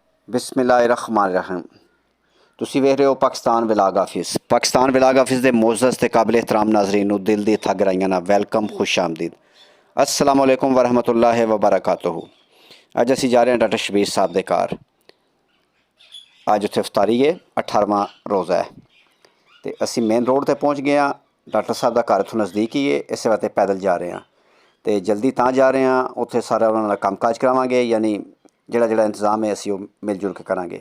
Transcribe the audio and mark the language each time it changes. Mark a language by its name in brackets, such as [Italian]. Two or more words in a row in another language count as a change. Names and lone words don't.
[Punjabi] ਬਿਸਮਿल्लाहिर्रहमानिर्रहीम। ਤੁਸੀਂ ਵੇਖ ਰਹੇ ਹੋ ਪਾਕਿਸਤਾਨ ਵਲਾਗ ਆਫਿਸ। ਪਾਕਿਸਤਾਨ ਵਲਾਗ ਆਫਿਸ ਦੇ ਮੋਅਜ਼ਜ਼ ਤੇ ਕਾਬਿਲ ਇhtਰਾਮ ਨਾਜ਼ਰੀਨ ਨੂੰ ਦਿਲ ਦੀ ਥਾਂ ਗਹਿਰਾਈਆਂ ਨਾਲ ਵੈਲਕਮ, ਖੁਸ਼ ਆਮਦੀਦ। [Arabic] السلام عليكم ورحمة الله وبركاته. [Punjabi] ਅੱਜ ਅਸੀਂ ਜਾ ਰਹੇ ਹਾਂ ਡਾਕਟਰ ਸ਼ਬੀਰ ਸਾਹਿਬ ਦੇ ਘਰ। ਅੱਜ ਉੱਥੇ ਇਫਤਾਰੀ ਹੈ, 18ਵਾਂ ਰੋਜ਼ਾ ਹੈ ਅਤੇ ਅਸੀਂ [English] main road [Punjabi] 'ਤੇ ਪਹੁੰਚ ਗਏ ਹਾਂ। ਡਾਕਟਰ ਸਾਹਿਬ ਦਾ ਘਰ ਇੱਥੋਂ ਨਜ਼ਦੀਕ ਹੀ ਹੈ, ਇਸੇ ਵਾਸਤੇ ਪੈਦਲ ਜਾ ਰਹੇ ਹਾਂ ਅਤੇ ਜਲਦੀ ਤਾਂ ਜਾ ਰਹੇ ਹਾਂ, ਉੱਥੇ ਸਾਰਾ ਉਹਨਾਂ ਦਾ ਕੰਮਕਾਜ ਕਰਾਵਾਂਗੇ, ਯਾਨੀ ਜਿਹੜਾ ਇੰਤਜ਼ਾਮ ਹੈ ਅਸੀਂ ਉਹ ਮਿਲ ਜੁਲ ਕੇ ਕਰਾਂਗੇ।